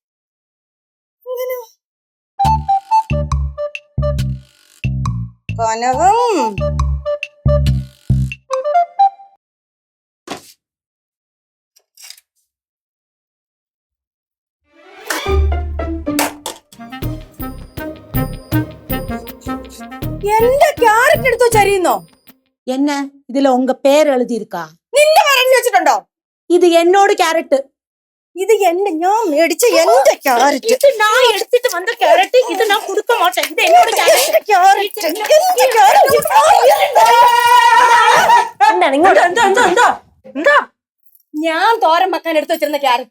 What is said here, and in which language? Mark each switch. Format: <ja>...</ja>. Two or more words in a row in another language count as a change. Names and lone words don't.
<ml>കനകം എന്റെ ക്യാരറ്റ് എടുത്തോ ചരിയുന്നോ?</ml> <ta>என்ன இதுல உங்க பேர் எழுதி இருக்கா?</ta> <ml>നിന്റെ പേരെഴുതി വെച്ചിട്ടുണ്ടോ?</ml> <ta>இது என்னோட ക്യാരറ്റ്.</ta> <ml>ഇത് എന്റെ ഞാൻ മേടിച്ച എന്റെ ക്യാരറ്റ്. ഇത് ഞാൻ എടുത്തിട്ട് വന്ന ക്യാരറ്റ്. ഇത് ഞാൻ</ml> <ta>கொடுக்க மாட்டேன்.</ta> <ml>ഇത് എന്നോട് ക്യാരറ്റ്. എന്താണ് ഇങ്ങോട്ട്? എന്താ ഞാൻ തോരൻ വെക്കാൻ എടുത്തു വെച്ചിരുന്ന ക്യാരറ്റ്.</ml>